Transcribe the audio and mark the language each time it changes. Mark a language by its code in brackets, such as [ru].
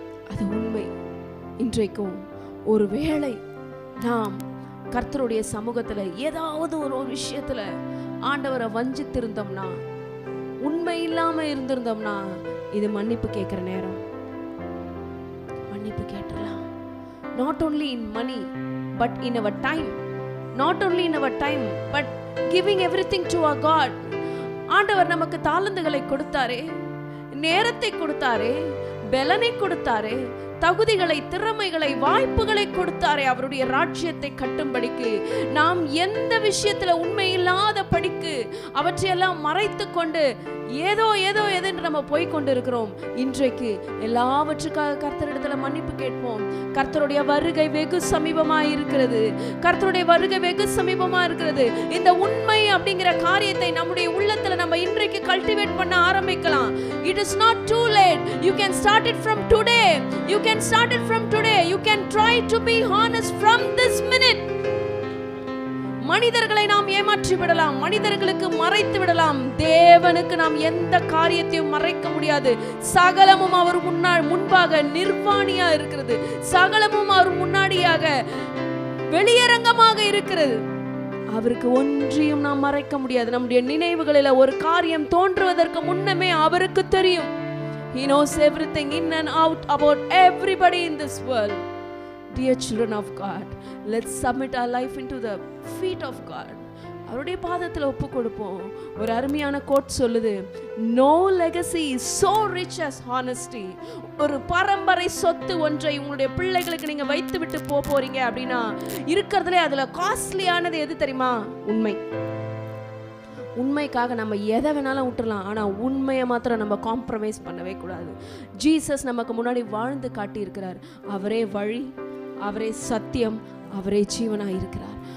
[ta] அது உண்மை. இன்றைக்கும் ஒருவேளை நாம் கர்த்தருடைய சமூகத்துல ஏதாவது ஒரு விஷயத்துல ஆண்டவரை வஞ்சித்திருந்தோம்னா, உண்மை இல்லாம இருந்திருந்தோம்னா, இது மன்னிப்பு கேட்கிற நேரம். மன்னிப்பு கேட்டலாம். [en] Not only in money but in our time. Not only in our time but giving everything to our God. [ta] ஆண்டவர் நமக்கு தாளந்துகளை கொடுத்தாரே, நேரத்தை கொடுத்தாரே, பலனை கொடுத்தாரே, தகுதிகளை, திறமைகளை, வாய்ப்புகளை கொடுத்தாரே அவருடைய ராஜ்யத்தை கட்டும்படிக்கு. நாம் எந்த விஷயத்துல உண்மை இல்லாத படிக்கு அவற்றையெல்லாம் மறைத்து கொண்டு ஏதோ என்று நம்ம போய் கொண்டு இருக்கிறோம். இன்றைக்கு எல்லாவற்றுக்காக கர்த்தரிடத்துல மன்னிப்பு கேட்போம். கர்த்தருடைய வருகை வெகு சமீபமா இருக்கிறது. கர்த்தருடைய வருகை வெகு சமீபமா இருக்கிறது. இந்த உண்மை அப்படிங்கிற காரியத்தை நம்முடைய உள்ளத்துல நம்ம இன்றைக்கு கல்டிவேட் பண்ண ஆரம்பிக்கலாம். [en] It is not too late. You can start it from today. You can start it from today. You can try to be honest from this minute. [ta] மனிதர்களை நாம் ஏமாற்றி விடலாம், மனிதர்களுக்கு மறைத்து விடலாம். தேவனுக்கு நாம் எந்த காரியத்தையும் மறைக்க முடியாது. சகலமும் அவர் முன்பாக நிர்வாணியா இருக்கிறது. சகலமும் அவர் முன்னாடியாக வெளியரங்கமாக இருக்கிறது. அவருக்கு ஒன்றையும் நாம் மறைக்க முடியாது. நம்முடைய நினைவுகளில் ஒரு காரியம் தோன்றுவதற்கு முன்னமே அவருக்கு தெரியும். [en] He knows everything in and out about everybody in this world. Dear children of God, let's submit our life into the feet of God. [ta] அவருடைய பாதத்தில் ஒப்பு கொடுப்போம். ஒரு அருமையான கோட் சொல்லுது, [en] no legacy is so rich as honesty. [ta] ஒரு பரம்பரை சொத்து ஒன்றை உங்களுடைய பிள்ளைகளுக்கு நீங்க வைத்து விட்டு போறீங்க அப்படின்னா இருக்கிறதுல அதுல காஸ்ட்லியானது எது தெரியுமா? உண்மை. உண்மைக்காக நம்ம எதை வேணாலும் விட்டுறலாம், ஆனால் உண்மையை மாத்திரம் நம்ம காம்ப்ரமைஸ் பண்ணவே கூடாது. ஜீசஸ் நமக்கு முன்னாடி வாழ்ந்து காட்டியிருக்கிறார். அவரே வழி, அவரே சத்தியம், அவரே ஜீவனாக இருக்கிறார்.